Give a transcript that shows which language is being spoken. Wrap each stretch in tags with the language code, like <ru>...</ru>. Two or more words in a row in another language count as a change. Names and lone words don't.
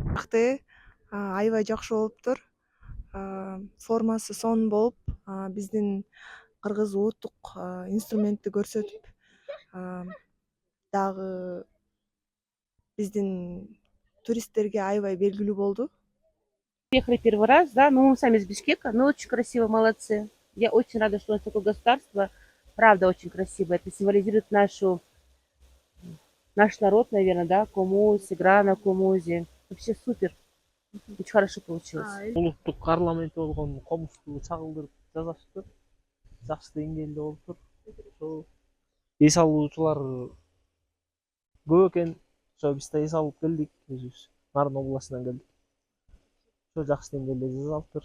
<ky>Аябай жакшы болуптур. Формасы сонун болуп, биздин кыргыз улуттук инструментти көрсөтүп, дагы биздин туристтерге аябай белгилүү болду.</ky> <ru>Приехали первый раз, да, мы сами из Бишкека, но очень красиво, молодцы. Я очень рада, что у нас такое государство, правда очень красиво. Это символизирует наш народ, наверное, да, комуз, игра на комузе. Вообще супер, очень хорошо получилось.</ru> <ky>Улуттук парламент болгон комузду чагылдырып жасаштыр. Жакшы деңгээлде болуптур. Ошо эс алуучулар көп экен. Ошо биз да эс алып келдик өзүбүз. Нарын областынан келдик. Ошо жакшы деңгээлде жасалыптыр.</ky>